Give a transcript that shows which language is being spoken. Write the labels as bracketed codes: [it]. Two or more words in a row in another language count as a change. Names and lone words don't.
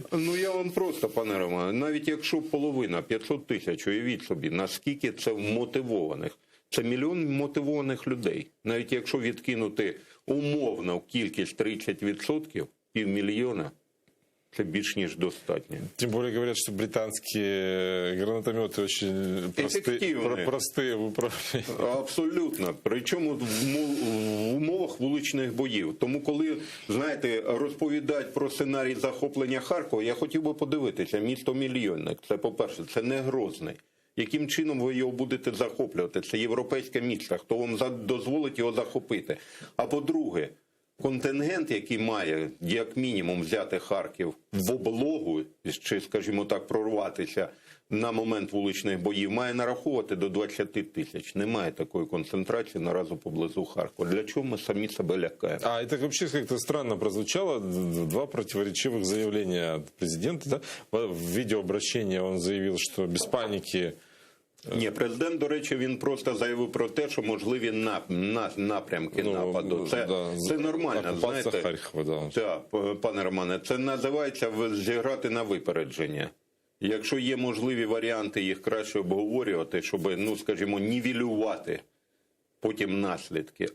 [uk] Я вам просто, пане Романе, навіть якщо половина, 500 тисяч, уявіть собі, наскільки це вмотивованих. Це мільйон мотивованих людей. Навіть якщо відкинути умовно кількість 30%, 500 000, це більш ніж достатньо. [ru] Тем более говорят, что британские гранатометы очень простые в управлении. [uk] Абсолютно. Причому в умовах вуличних боїв. Тому коли, знаєте, розповідають про сценарій захоплення Харкова, я хотів би подивитися, місто-мільйонник. Це, по-перше, це не Грозний. Яким чином ви його будете захоплювати? Це європейське місто. Хто вам дозволить його захопити? А по-друге, контингент, який має, як мінімум, взяти Харків в облогу, чи, скажімо так, прорватися на момент вуличних боїв, має нараховувати до 20 тисяч. Немає такої концентрації наразі поблизу Харкова. Для чого ми самі себе лякаємо? [ru] А это вообще как-то странно прозвучало. 2 противоречивых заявления от президента. Да? В видеообращении он заявил, что без паники... [uk] Ні, президент, до речі, він просто заявив про те, що можливі напрямки нападу. Це нормально, знаєте. [ru] Харкова, да. [uk] Так, пане Романе, це називається зіграти на випередження. Якщо є можливі варіанти, їх краще обговорювати, щоб, скажімо, нівелювати потім наслідки.